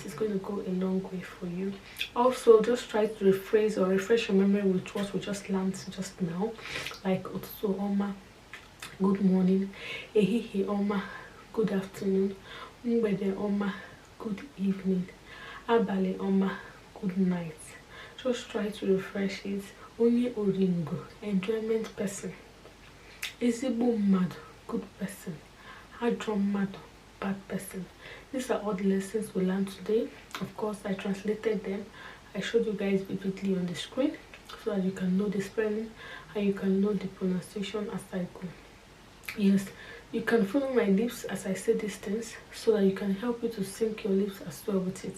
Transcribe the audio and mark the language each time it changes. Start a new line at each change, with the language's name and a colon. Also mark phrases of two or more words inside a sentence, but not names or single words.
English: It's going to go a long way for you. Also, just try to rephrase or refresh your memory with what we just learned just now, like
Igbo: Otso Oma,
English: good morning,
Igbo: Ehihi Oma,
English: good afternoon,
Igbo: Mgbede Oma,
English: good evening,
Igbo: Abale Oma,
English: good night. Just try to refresh it.
Igbo: Onye Oringo,
English: enjoyment person.
Igbo: Ezigbo mmadụ,
English: good person.
Igbo: Ajọ mmadụ,
English: bad person. These are all the lessons we learned today. Of course, I translated them. I showed you guys vividly on the screen so that you can know the spelling and you can know the pronunciation as I go. Yes, you can follow my lips as I say these things so that you can help you to sync your lips as well with it.